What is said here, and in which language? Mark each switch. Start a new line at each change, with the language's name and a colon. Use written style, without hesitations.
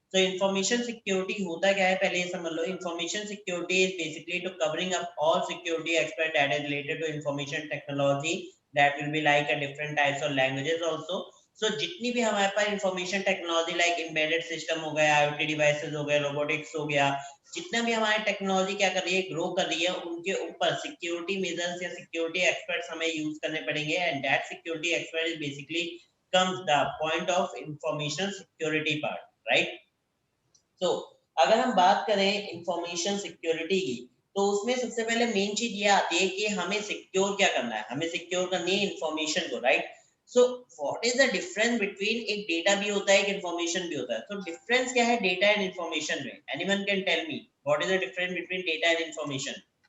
Hindi: तो information security होता क्या है, पहले ये समझ लो।
English: Information security is basically to covering up all security expert that is related to information technology, that will be like a different types of languages also.
Hindi: सो जितनी भी हमारे पास information technology like embedded system हो गया, IoT devices हो गए, robotics हो गया, जितना भी हमारी टेक्नोलॉजी क्या कर रही है, ग्रो कर रही है, उनके ऊपर सिक्योरिटी मेजर्स या सिक्योरिटी एक्सपर्ट्स हमें यूज करने पड़ेंगे।
English: And that security expert is basically comes the point of information security part, right?
Hindi: So अगर हम बात करें इंफॉर्मेशन सिक्योरिटी की, तो उसमें सबसे पहले मेन चीज ये आती है कि हमें सिक्योर क्या करना है, हमें सिक्योर करनी है इंफॉर्मेशन को, right?
English: so what is the difference between,
Hindi: एक डेटा भी होता है, एक इंफॉर्मेशन भी होता है। तो डिफरेंस क्या है डेटा एंड इंफॉर्मेशन में?
English: Anyone can tell me what is the difference between data and information?